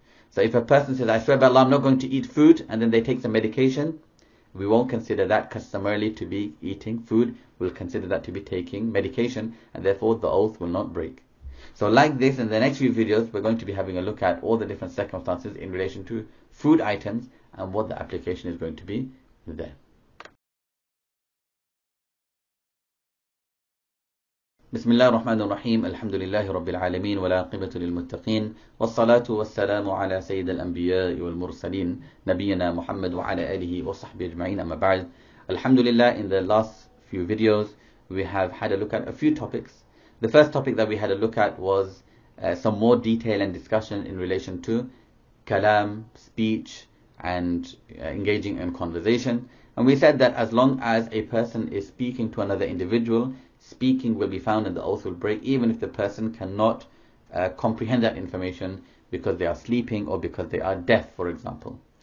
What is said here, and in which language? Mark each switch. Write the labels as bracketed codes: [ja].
[en] So if a person says, I swear by Allah, I'm not going to eat food, and then they take some medication, we won't consider that customarily to be eating food. We'll consider that to be taking medication, and therefore the oath will not break. So like this, in the next few videos, we're going to be having a look at all the different circumstances in relation to food items and what the application is going to be there. [ar] بسم الله الرحمن الرحيم الحمد لله رب العالمين والعاقبة للمتقين والصلاة والسلام على سيد الأنبياء والمرسلين نبينا محمد وعلى آله وصحبه أجمعين أما بعد. [en] Alhamdulillah, in the last few videos we have had a look at a few topics. The first topic that we had a look at was some more detail and discussion in relation to kalam, speech, and engaging in conversation. And we said that as long as a person is speaking to another individual, speaking will be found and the oath will break, even if the person cannot comprehend that information because they are sleeping or because they are deaf, for example.